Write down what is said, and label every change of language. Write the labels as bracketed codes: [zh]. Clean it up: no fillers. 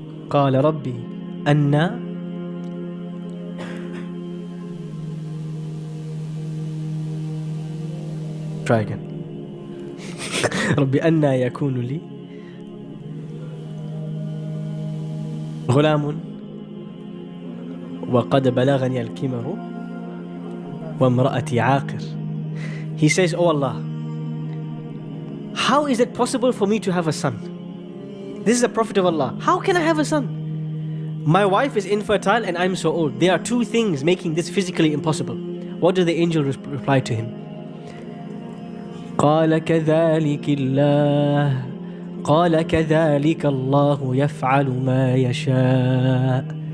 [ar] قال ربي أنا [en] Try again. [ar] ربي أنا يكون لي غلام وقد بلغني الكبر وامرأتي عاقر. [en] He says, oh Allah, how is it possible for me to have a son? This is a prophet of Allah. How can I have a son? My wife is infertile and I'm so old. There are two things making this physically impossible. What does the angel reply to him? [ar] قال كذلك الله قال كذلك الله يفعل ما يشاء.